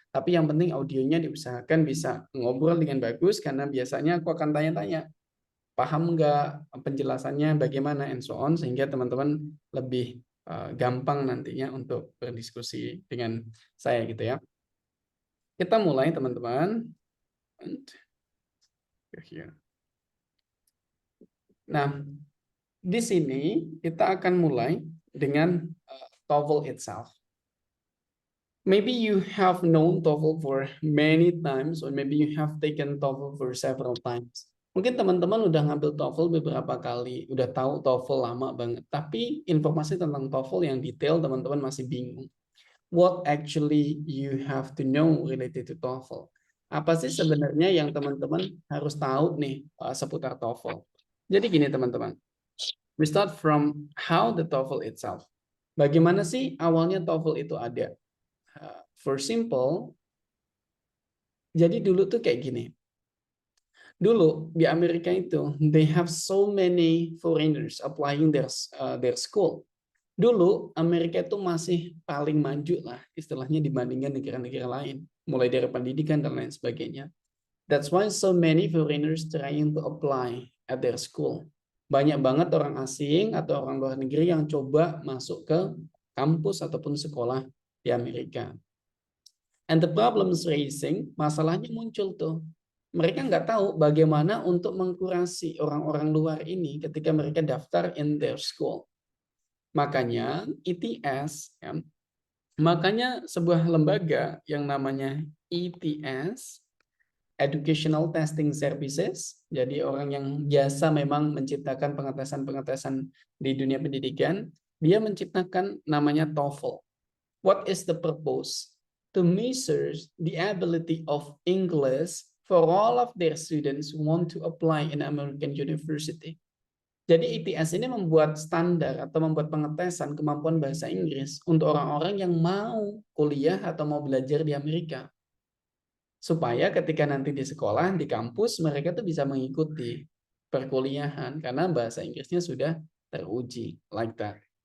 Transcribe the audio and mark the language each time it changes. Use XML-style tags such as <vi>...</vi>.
<id>Tapi yang penting audionya diusahakan bisa ngobrol dengan bagus, karena biasanya aku akan tanya-tanya, paham nggak penjelasannya, bagaimana,</id> <en>and so on,</en> <id>sehingga teman-teman lebih gampang nantinya untuk berdiskusi dengan saya gitu ya. Kita mulai teman-teman. Nah, di sini kita akan mulai dengan TOEFL itself.</id> <en>Maybe you have known TOEFL for many times, or maybe you have taken TOEFL for several times.</en> <id>Mungkin teman-teman udah ngambil TOEFL beberapa kali, udah tahu TOEFL lama banget, tapi informasi tentang TOEFL yang detail teman-teman masih bingung.</id> <en>What actually you have to know related to TOEFL?</en> <id>Apa sih sebenarnya yang teman-teman harus tahu nih seputar TOEFL? Jadi gini teman-teman,</id> <en>we start from how the TOEFL itself.</en> <id>Bagaimana sih awalnya TOEFL itu ada?</id> <en>For simple,</en> <id>jadi dulu tuh kayak gini. Dulu di Amerika itu,</id> <en>they have so many foreigners applying their school.</en> <id>Dulu Amerika itu masih paling maju lah istilahnya dibandingkan negara-negara lain, mulai dari pendidikan dan lain sebagainya.</id> <en>That's why so many foreigners trying to apply at their school.</en> <id>Banyak banget orang asing atau orang luar negeri yang coba masuk ke kampus ataupun sekolah di Amerika.</id> <en>And the problems raising,</en> <id>masalahnya muncul tuh. Mereka nggak tahu bagaimana untuk mengkurasi orang-orang luar ini ketika mereka daftar</id> <en>in their school.</en> <id>Makanya ETS, ya, makanya sebuah lembaga yang namanya ETS, Educational Testing Services, jadi orang yang biasa memang menciptakan pengetesan-pengetesan di dunia pendidikan, dia menciptakan namanya TOEFL.</id> <en>What is the purpose? To measure the ability of English for all of their students who want to apply in American university.</en> <id>Jadi ETS ini membuat standar atau membuat pengetesan kemampuan bahasa Inggris untuk orang-orang yang mau kuliah atau mau belajar di Amerika. Supaya ketika nanti di sekolah, di kampus, mereka tuh bisa mengikuti perkuliahan karena bahasa Inggrisnya sudah teruji,</id> <en>like that.</en>